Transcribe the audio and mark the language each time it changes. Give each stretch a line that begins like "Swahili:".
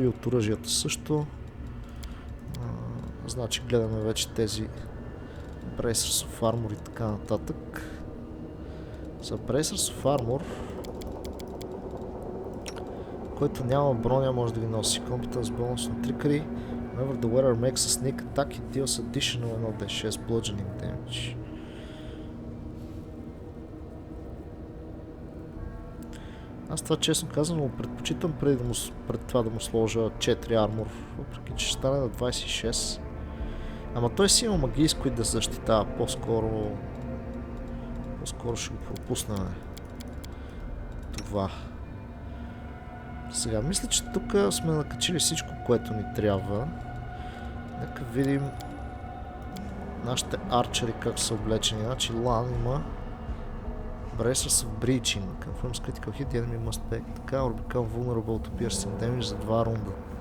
Bulgarian: И от оръжията също. Значи гледаме вече тези Bracers of Armor и така нататък. За Bracers of Armor, който няма броня, може да ги носи.
English: Competence bonus
Bulgarian: на
English: trickery. Whenever the wearer makes a sneak attack, it deals additional 1d6 bludgeoning damage.
Bulgarian: Аз това честно казано предпочитам пред това да му сложа 4 армор, въпреки че ще стане на 26. Ама той си има магии, с които да защитава. По-скоро ще го пропуснем. Това. Сега, мисля, че тук сме накачили всичко, което ни трябва. Нека видим нашите арчери как са облечени. Значи Лан има Bracers of Breaching.
English: Confirms critical hit, the enemy must back.
Bulgarian: Така,
English: Orbical Vulnerable to Piercing Damage
Bulgarian: за 2 рунда.